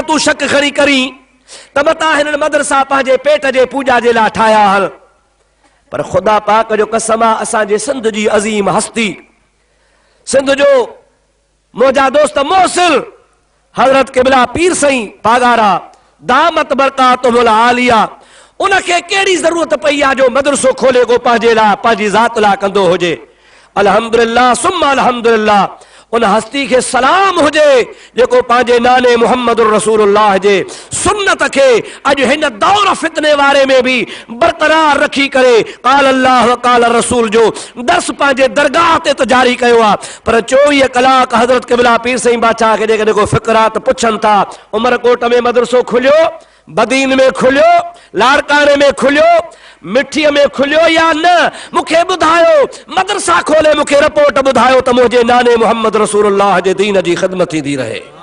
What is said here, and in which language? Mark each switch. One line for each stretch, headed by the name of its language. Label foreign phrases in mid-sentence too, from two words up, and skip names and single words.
Sindhi: तूं शक खणी करी त मथां हिननि मदरसा पंहिंजे पेट जे पूॼा जे लाइ ठाहिया आहिनि, पर ख़ुदा पाक जो कसम आहे असांजे सिंध जी अज़ीम हस्ती, सिंध जो मुंहिंजा दोस्त मोहसिन हज़रत क़िबला पीर साईं पागारा
Arabic: دامت بركاتهم العالية,
Sindhi: उनखे कहिड़ी ज़रूरत पई आहे जो मदरसो खोले को पंहिंजे लाइ, पंहिंजी ज़ात लाइ कंदो हुजे।
Arabic: الحمد لله ثم الحمد لله,
Sindhi: उन हस्ती के सलाम हुजे जेको पंहिंजे नाने मुहम्मद रसूलुल्लाह जे सुन्नत खे अॼु हिन दौर फितने वारे में भी बरक़रार रखी करे
Arabic: قال الله وقال الرسول
Sindhi: जो दर्स पंहिंजे दरगाह ते त जारी कयो आहे। पर 24 कलाक हज़रत क़िबला पीर साईं बादशाह खे जेकॾहिं को फ़िक़रात पुछनि था, उमरकोट में मदरसो खुलियो, बदीन में खुलियो, लाड़काने में खुलियो, मिठीअ में खुलियो या न, मूंखे ॿुधायो, मदरसा खोले मूंखे रिपोर्ट ॿुधायो त मुंहिंजे नाने मुहम्मद रसूलुल्लाह जे दीन जी ख़िदमत थींदी रहे।